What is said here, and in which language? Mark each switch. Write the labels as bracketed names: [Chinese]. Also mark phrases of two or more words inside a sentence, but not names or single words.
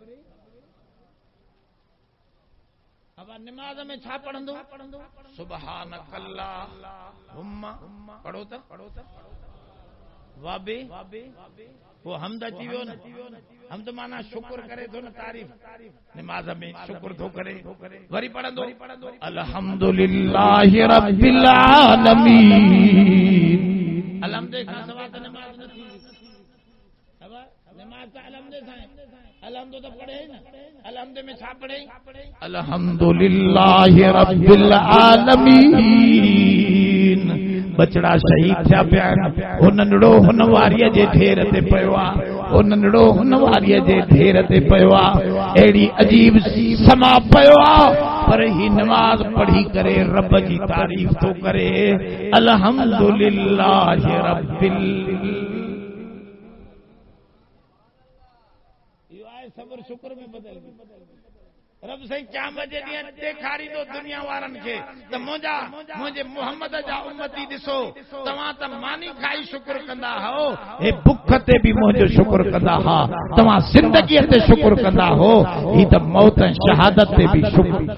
[Sindhi] निमाज़ में छा पढ़ंदो सुबहानकल्लाहुम्मा पढ़ो त वाबे वो हमद अची वियो न हमद माना शुक्र करे थो न तारीफ़ निमाज़ में शुक्र थो करे वरी पढ़ंदो [Arabic] الحمد لله رب [Sindhi] आलमीन अलहम्द खां सवाइ त निमाज़ न थी अब नमाज का अलहमद साईं अलहमद तो पढ़े ना अलहमद में छा पढ़े [Arabic] الحمد لله رب [Sindhi] आलमीन बचड़ा शहीद थिया पिया हो नंढड़ो हुन वारीअ जे ढेर ते पियो आहे हो नंढड़ो हुन वारीअ जे ढेर ते पियो आहे अहिड़ी अजीब समा पियो आहे पर ही नमाज पढ़ी करे रब जी तारीफ़ तो करे [Arabic] الحمد لله رب [Sindhi] सबर शुक्र में बदल रब साईं क़यामत जे ॾींहुं ॾेखारींदो दुनिया वारनि खे त मुंहिंजे मुहम्मद जा उम्मती ॾिसो तव्हां त मानी खाई शुक्र कंदा हो हे बुख ते बि मुंहिंजो शुक्र कंदा हा तव्हां ज़िंदगीअ ते शुक्र कंदा हो ही त मौत ऐं शहादत ते बि शुक्र